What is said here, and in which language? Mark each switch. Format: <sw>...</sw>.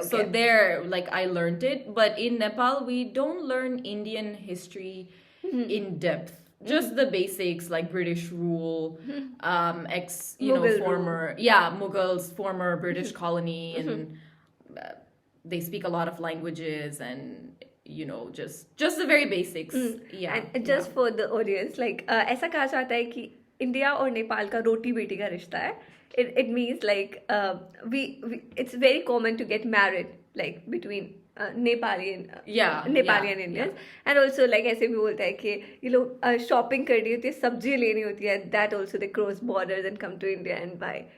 <en>So there, like, I learned it. But in Nepal, we don't learn Indian history in depth. Just the basics, like British rule, Mughals, former British colony, and they speak a lot of languages, and just the very basics. Yeah. And just for the audience, like</en> <hi>ऐसा कहा जाता है कि India और नेपाल का रोटी बेटी का रिश्ता है.</hi> <en>It means like it's very common to get married like between Nepali and and Indians. And also like</en> <hi>ऐसे भी बोलता है कि ये लोग shopping करनी होती है, सब्जी लेनी होती है,</hi> <en>that also they cross borders and come to India and buy.</en>